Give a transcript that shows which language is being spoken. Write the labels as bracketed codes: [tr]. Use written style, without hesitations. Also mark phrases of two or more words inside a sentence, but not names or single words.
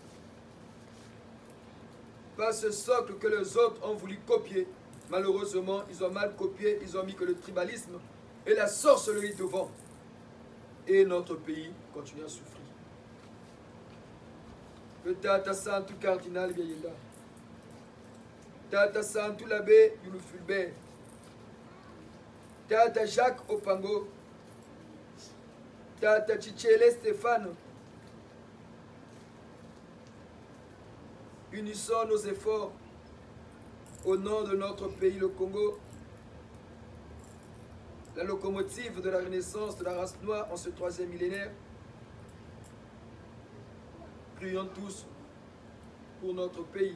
[fr] Pas ce socle que les autres ont voulu copier. Malheureusement, ils ont mal copié, ils ont mis que le tribalisme et la sorcellerie devant. Et notre pays continue à souffrir. Que Tata Santou Cardinal Biayenda, Tata Santou l'abbé Yulufulbert, Tata Jacques Opango, Tata Chichele Stéphane, unissons nos efforts au nom de notre pays, le Congo, la locomotive de la renaissance de la race noire en ce 3e millénaire. Prions tous pour notre pays.